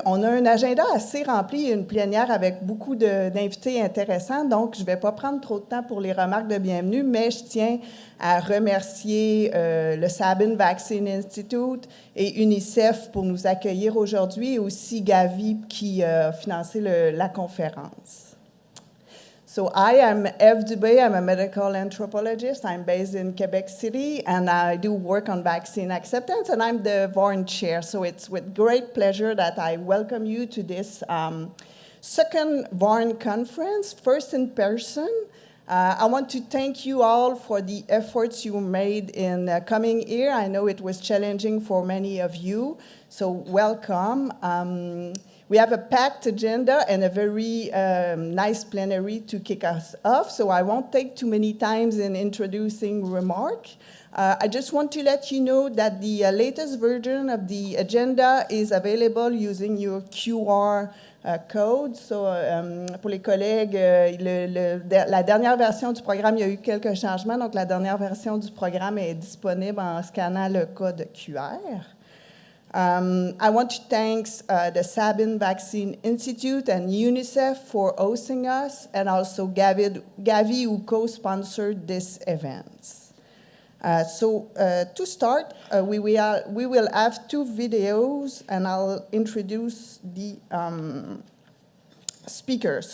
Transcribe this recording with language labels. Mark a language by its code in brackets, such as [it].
[fr] On a un agenda assez rempli et une plénière avec beaucoup d'invités intéressants, donc je ne vais pas prendre trop de temps pour les remarques de bienvenue, mais je tiens à remercier le Sabin Vaccine Institute et UNICEF pour nous accueillir aujourd'hui et aussi Gavi qui a financé la conférence. [en] So I am Eve Dubé. I'm a medical anthropologist. I'm based in Quebec City, and I do work on vaccine acceptance, and I'm the VARN chair. So it's with great pleasure that I welcome you to this second VARN conference, first in person. I want to thank you all for the efforts you made in coming here. I know it was challenging for many of you, so welcome. We have a packed agenda and a very nice plenary to kick us off, so I won't take too many times in introducing remarks. I just want to let you know that the latest version of the agenda is available using your QR code. [fr] So, pour les collègues, la dernière version du programme, il y a eu quelques changements, donc la dernière version du programme est disponible en scannant le code QR. [en] I want to thank the Sabin Vaccine Institute and UNICEF for hosting us, and also Gavi who co-sponsored this event. To start, we will have two videos, and I'll introduce the speakers.